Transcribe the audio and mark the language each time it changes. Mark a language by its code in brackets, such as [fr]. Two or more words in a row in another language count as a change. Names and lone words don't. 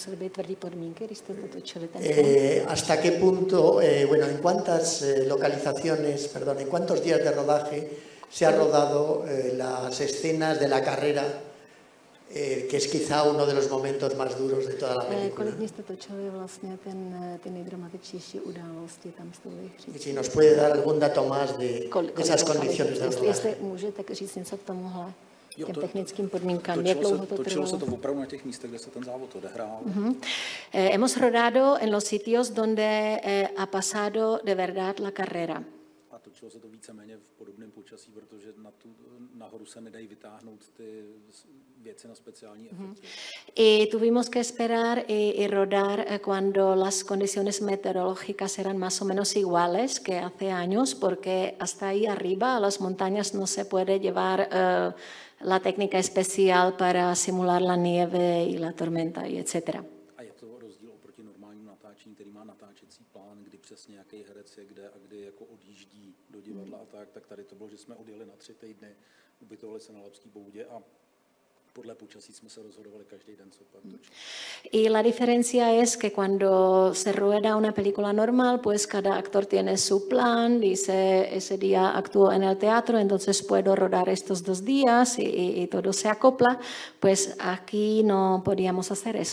[es] ¿Hasta qué punto, bueno, en cuántas localizaciones, perdón, en cuántos días de rodaje se ha rodado las escenas de la carrera? Que es quizá uno de los momentos más duros de toda la película. Y si nos puede dar algún dato más de esas condiciones de rodaje. [cs] těm technickým podmínkám. Jak dlouho to trvalo? Točilo se to opravdu na těch místech, kde se ten závod odehrál. [es] Hemos rodado en los sitios donde ha pasado de verdad la carrera. [cs] A točilo se to víceméně v podobném počasí, protože nahoru se nedají vytáhnout ty věci na speciální efekty. [es] Y tuvimos que esperar y rodar cuando las condiciones meteorológicas eran más o menos iguales que hace años, porque hasta ahí arriba a las montañas no se puede llevar la técnica especial para simular la nieve y la tormenta y etcétera. [cs] A je to rozdíl oproti normálnímu natáčení, který má natáčecí plán, kdy přesně jaký herec je kde a kdy jako odjíždí do divadla a tak tady to bylo, že jsme odjeli na 3 týdny, ubytovali se na Labské boudě a podle počasí jsme se rozhodovali každý den, co pak točit. [es] Y la diferencia es que cuando se rueda una película normal, pues cada actor tiene su plan, dice ese día actúo en el teatro, entonces puedo rodar estos 2 días y todo se acopla, pues aquí no podíamos hacer eso.